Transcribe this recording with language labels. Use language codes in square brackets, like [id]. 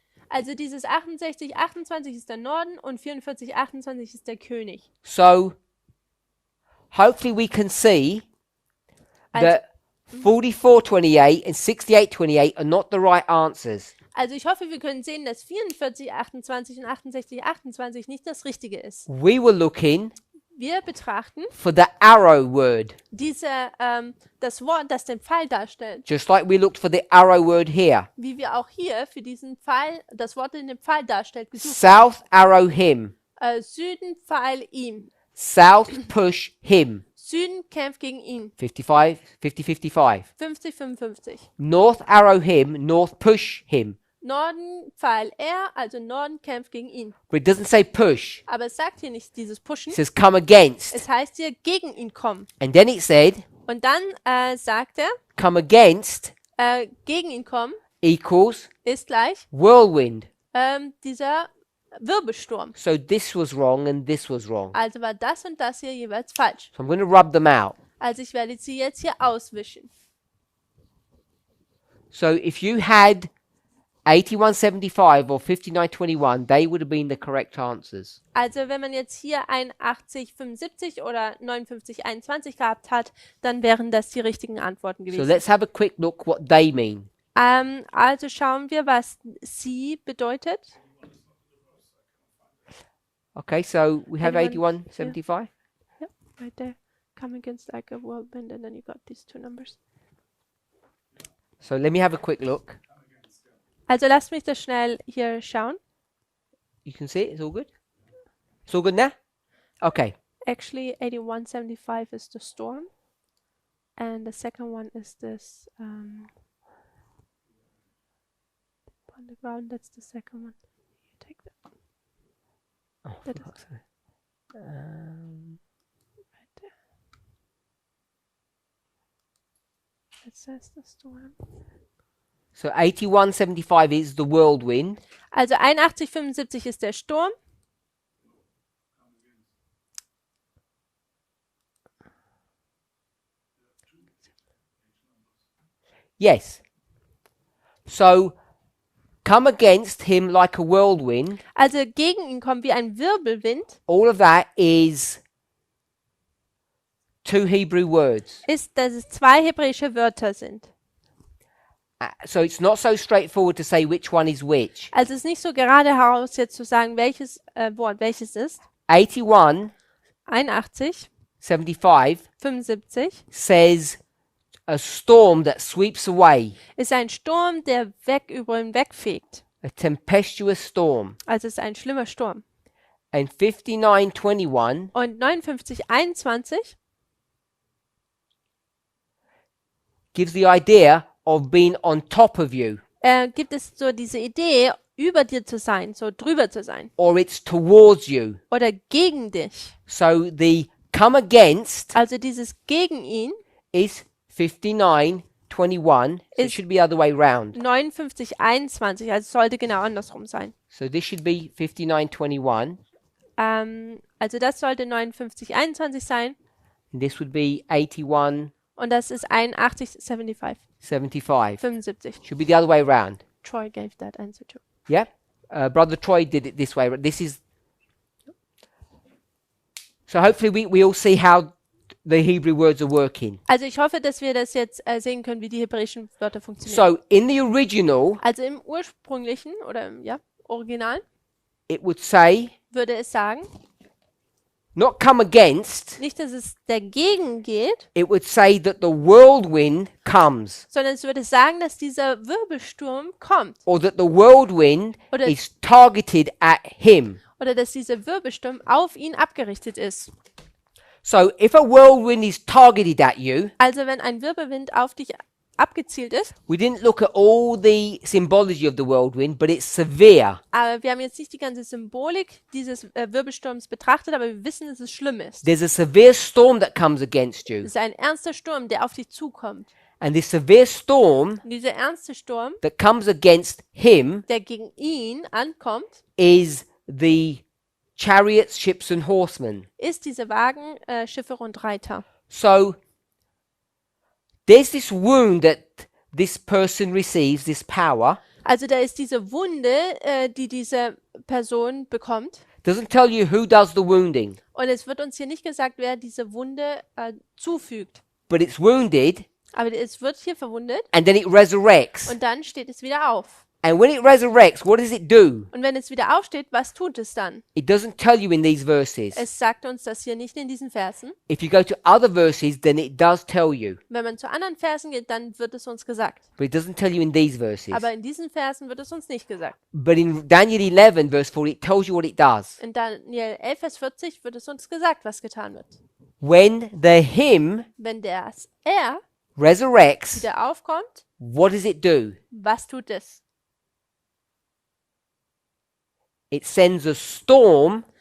[de] Also dieses 68, 28 ist der Norden und 44, 28 ist der König. [en] So hopefully we can see that 4428 and 6828 are not the right answers. [de] Also ich hoffe, wir können sehen, dass 44, 28 und 68, 28 nicht das Richtige ist. [en] We were looking [de] Wir betrachten [en] for the arrow word, [de] das Wort, das den Pfeil darstellt, [en] just like we looked for the arrow word here. [de] wie wir auch hier für diesen Pfeil, das Wort, das den Pfeil darstellt, gesucht [en] South arrow him. [de] haben. Süden Pfeil ihm. [en] South push him. [de] Süden kämpft gegen ihn. [en] 55. [de] 50, 55. [en] North arrow him, north push him. [de] Norden Pfeil er, also Norden kämpft gegen ihn. [en] But it doesn't say push. [de] Aber es sagt hier nicht dieses Pushen. [en] It says come against. [de] Es heißt hier gegen ihn kommen. [en] And then it said [de] Und dann sagt er, [en] come against [de] gegen ihn kommen [en] equals [de] ist gleich [en] whirlwind. [de] dieser Wirbelsturm. [en] So this was wrong and this was wrong. [de] Also war das und das hier jeweils falsch. [en] So I'm going to rub them out. [de] Also ich werde sie jetzt hier auswischen. [en] So if you had 8175 or 5921, they would have been the correct answers. [de] Also wenn man jetzt hier 81, 75 oder 59, 21 gehabt hat, dann wären das die richtigen Antworten [en] So [de] gewesen. [en] let's have a quick look what they mean. [de] Also schauen wir, was sie bedeutet. [en] Okay, so we have Anyone? 8175. Yep, right there. Come against like a whirlwind and then you got these two numbers. So let me have a quick look. Also lasst mich das schnell hier schauen. You can see it, it's all good. It's all good now? Okay. Actually, 8175 is the storm. And the second one is this on the ground. That's the second one. You take that Oh, That for fuck's sake. right there. It says the storm. So 8175 is the whirlwind. [de] Also 8175 ist der Sturm. [en] Yes. So come against him like a whirlwind. [de] Also gegen ihn kommt wie ein Wirbelwind. [en] All of that is 2 Hebrew words. [de] Ist, dass es 2 hebräische Wörter sind. [en] So it's not so straightforward to say which one is which. [de] Also es ist nicht so gerade heraus jetzt zu sagen, welches Wort welches ist. [en] 81, [de] 81, [en] 75 [de] 75 [en] says a storm that sweeps away, [de] ist ein Sturm, der über ihn wegfegt. [en] a tempestuous storm. [de] Also es ist ein schlimmer Sturm. [en] And 5921 [de] Und 59, 21 [en] gives the idea of being on top of you, [de] gibt es so diese Idee, über dir zu sein, so drüber zu sein. [en] or it's towards you. [de] Oder gegen dich. [en] So the come against [de] Also dieses gegen ihn [en] is 5921. So it Is- should be other way round. [de] 59, 21. Also es sollte genau andersrum sein. [en] So this should be 5921, [de] Also das sollte 59, 21 sein. [en] and this would be 8175. [de] Und das ist 81, 75. 75. [en] Should be the other way round. Troy gave that answer too. Yeah? Brother Troy did it this way. This is. So hopefully we all see how the Hebrew words are working. [de] Also ich hoffe, dass wir das jetzt sehen können, wie die hebräischen Wörter funktionieren. [en] So in the original, [de] Also im ursprünglichen oder im Original [en] it would say [de] würde es sagen, [en] not come against, [de] nicht, dass es dagegen geht, [en] it would say that the whirlwind comes, [de] sondern es würde sagen, dass dieser Wirbelsturm kommt [en] or that the whirlwind [de] Oder- [en] is targeted at him. [de] oder dass dieser Wirbelsturm auf ihn abgerichtet ist. [en] So if a whirlwind is targeted at you, [de] Also wenn ein Wirbelwind auf dich abgezielt ist, [en] we didn't look at all the symbology of the whirlwind, but it's severe. [de] aber wir haben jetzt nicht die ganze Symbolik dieses Wirbelsturms betrachtet, aber wir wissen, dass es schlimm ist. [en] There's a severe storm that comes against you. [de] Es ist ein ernster Sturm, der auf dich zukommt. [en] And this severe storm [de] Und dieser ernste Sturm, [en] that comes against him [de] der gegen ihn ankommt, [en] is the chariots, ships, and horsemen. [de] ist diese Wagen, Schiffe und Reiter. [en] So there's this wound that this person receives, this power. [de] Also da ist diese Wunde, die diese Person bekommt. [en] Doesn't tell you who does the wounding, [de] Und es wird uns hier nicht gesagt, wer diese Wunde zufügt. [en] but it's wounded [de] Aber es wird hier verwundet [en] and then it resurrects. [de] und dann steht es wieder auf. [en] And when it resurrects, what does it do? [de] Und wenn es wieder aufsteht, was tut es dann? [en] It doesn't tell you in these verses. [de] Es sagt uns das hier nicht in diesen Versen. [en] If you go to other verses, then it does tell you, [de] Wenn man zu anderen Versen geht, dann wird es uns gesagt. [en] but it doesn't tell you in these verses. [de] Aber in diesen Versen wird es uns nicht gesagt. [en] But in Daniel 11, verse 4, it tells you what it does. [de] In Daniel 11, Vers 40 wird es uns gesagt, was getan wird. [en] When the him [de] Wenn er [en] resurrects, [de] wieder aufkommt, [en] what does it do? [de] was tut es? [en] It sends a storm